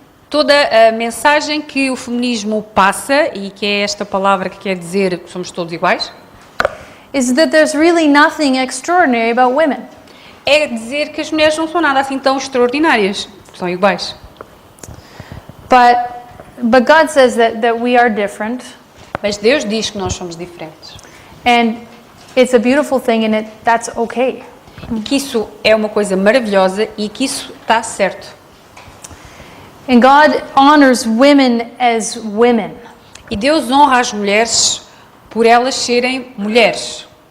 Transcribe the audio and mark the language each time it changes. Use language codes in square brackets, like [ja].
[pt] Toda a mensagem que o feminismo passa, e que é esta palavra que quer dizer que somos todos iguais, [en] is that there's really nothing extraordinary about women. [pt] é dizer que as mulheres não são nada assim tão extraordinárias, são iguais. [en] But God says that we are different, [pt] Mas Deus diz que nós somos diferentes. [en] and it's a beautiful thing, and that's okay. [pt] E que isso é uma coisa maravilhosa e que isso está certo. [en] And God honors women as women. [pt] E Deus honra as mulheres por elas serem mulheres.